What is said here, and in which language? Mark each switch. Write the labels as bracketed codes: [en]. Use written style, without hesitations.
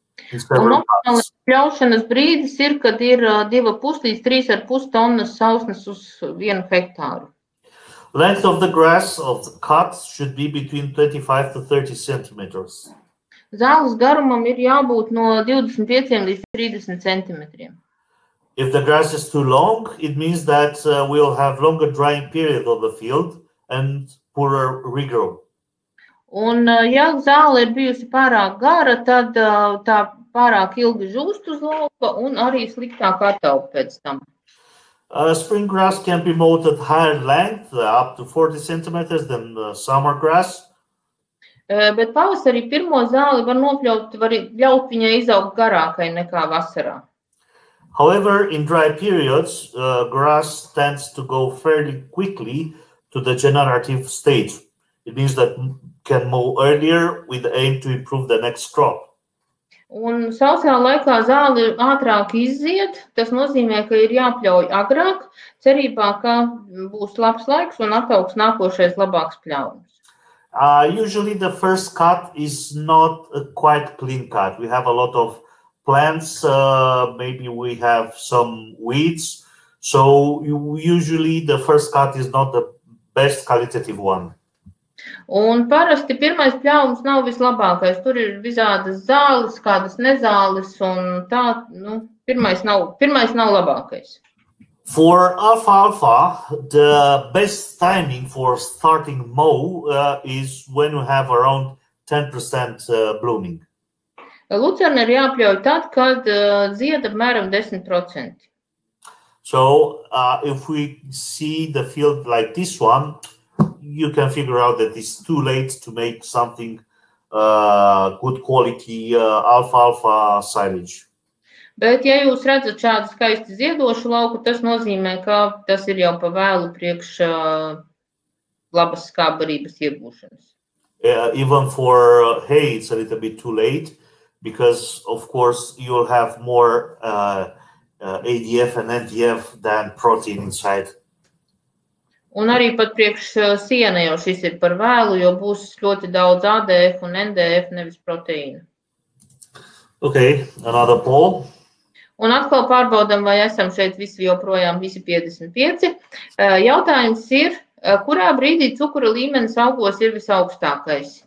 [lv] Un optimālais pļaušanas brīdis ir, kad ir 2,5 līdz 3,5 tonnas sausnes uz 1 hektāru. [en] Length of the grass of the cut should be between 25 to 30 centimeters. [lv] Zāles garumam ir jābūt no 25 līdz 30 centimetriem. [en] If the grass is too long, it means that we'll have longer drying period of the field and poorer regrow. [lv] Un, ja zāle ir bijusi pārāk gara, tad tā pārāk ilgi žūst uz lauka un arī sliktāk attaup pēc tam. [en] Spring grass can be mowed at higher length, up to 40 centimeters than summer grass. [lv] Bet pavasarī pirmo zāli var nopļaut, var ļaut viņai izaugt garākai nekā vasarā. [en] However, in dry periods, grass tends to go fairly quickly to the generative stage. It means that can mow earlier with the aim to improve the next crop. [lv] Un sausajā laikā zāli ātrāk izzied, tas nozīmē, ka ir jāpļauj agrāk, cerībā, ka būs labs laiks un attaugs nākošais labāks pļaujums. [en] Usually the first cut is not a quite clean cut. We have a lot of plants, maybe we have some weeds. So usually the first cut is not the best qualitative one. [lv] Un parasti pirmais pļaujums nav vislabākais. Tur ir visādas zāles, kādas nezāles, un tā, pirmais nav labākais. [en] For alfalfa, the best timing for starting mow is when you have around 10% blooming. [lv] Lucerna ir jāpļauj tad, kad zied apmēram 10%. [en] So if we see the field like this one, you can figure out that it's too late to make something good quality alfalfa silage. [lv] Bet, ja jūs redzat šādu skaisti ziedošu lauku, tas nozīmē, ka tas ir jau pa vēlu priekš labas skābbarības iegūšanas. [en] Even for hay, it's a little bit too late because, of course, you'll have more ADF and NDF than protein inside. [lv] Un arī pat priekš siena jau šis ir par vēlu, jo būs ļoti daudz ADF un NDF, nevis proteīna. [en] Okay, another poll. [lv] Un atkal pārbaudam, vai esam šeit joprojām visi 55. Jautājums ir, kurā brīdī cukura līmenis augos ir visaugstākais?